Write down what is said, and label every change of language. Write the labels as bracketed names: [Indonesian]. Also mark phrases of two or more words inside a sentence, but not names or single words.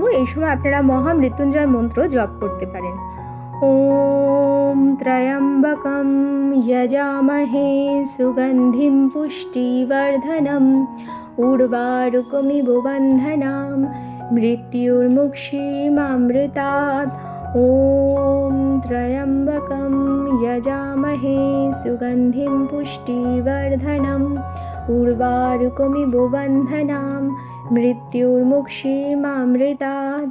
[Bangla] এই সময় আপনারা মহামৃত্যুঞ্জয় মন্ত্র জপ করতে পারেন। [Sanskrit] ওম ত্রয়ম্বকম যজামহে সুগন্ধিম পুষ্টিবর্ধনম উর্বারুকমিব বন্ধনাম মৃত্যুর্মুক্ষীমামৃতাৎ। ওম ত্রয়ম্বকম যজামহে সুগন্ধিম পুষ্টিবর্ধনম উর্বারুকমিব বন্ধনাম মৃত্যুর্মুক্ষীমামৃতাৎ।